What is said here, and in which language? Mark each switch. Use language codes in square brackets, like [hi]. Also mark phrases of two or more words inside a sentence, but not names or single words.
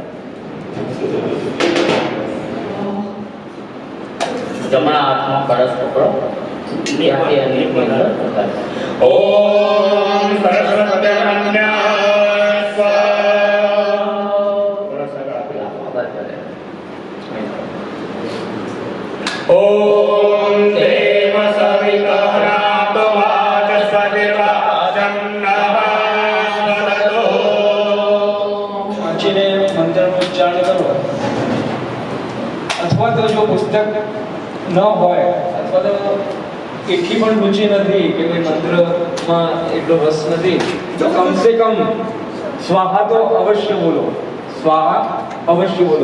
[gu] જમના હાથમાં કળશ પકડો બે હાથે અગ્નિની અંદર ઉતારો। [sa] ओम सरस्वत्यमन्याय [hi] थोड़ा सा आगे [sa] ओम देव सवितः वाचस्पतिर्वाचं नः वदतु। [gu] વાંચીને મંત્રનું ઉચ્ચારણ કરો અથવા તો જો પુસ્તક ન હોય અથવા તો એટલી પણ રુચિ નથી કે કોઈ મંત્રમાં એટલો રસ નથી, તો કમસે કમ સ્વાહા તો અવશ્ય બોલો, સ્વાહા અવશ્ય બોલો.